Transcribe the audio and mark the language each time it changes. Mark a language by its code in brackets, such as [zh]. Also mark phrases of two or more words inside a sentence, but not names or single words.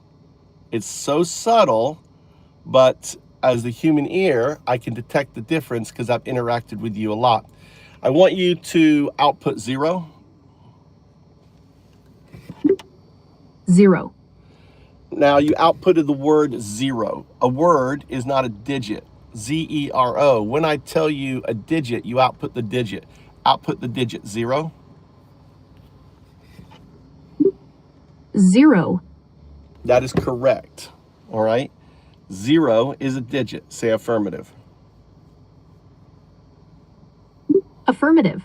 [en] It's so subtle, but as the human ear, I can detect the difference because I've interacted with you a lot. I want you to output 0. 0. Now you outputted the word 0. A word is not a digit. Z-E-R-O. When I tell you a digit, you output the digit. Output the digit 0. 0. That is correct. All right. 0 is a digit. Say affirmative. Affirmative.